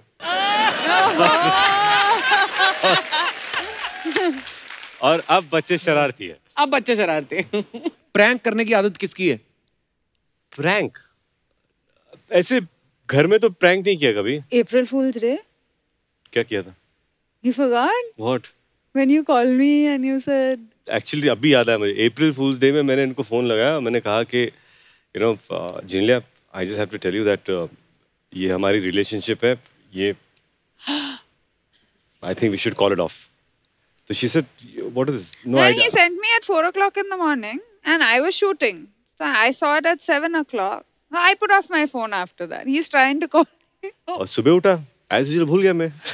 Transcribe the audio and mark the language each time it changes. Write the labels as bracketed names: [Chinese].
[Hindi] और अब बच्चे शरारती है। अब बच्चे शरारती हैं। प्रैंक करने की आदत किसकी है? प्रैंक ऐसे घर में तो प्रैंक नहीं किया कभी। [English] April Fool's Day? [Hindi] क्या किया था? [English] You forgot? What? When you called me and you said. [Hindi] Actually अभी याद आया मुझे। अप्रैल फूल्स डे में मैंने इनको फोन लगाया, मैंने कहा कि you know जिनलिया, [English] I just have to tell you that [Hindi] ये हमारी रिलेशनशिप है, ये [English] I think we should call it off. So she said, what is this? No, Then he sent me at 4 o'clock in the morning and I was shooting. So I saw it at 7 o'clock. I put off my phone after that. He's trying to call me. [Hindi] और सुबह उठा, [English] as usual [Hindi] भूल गया मैं।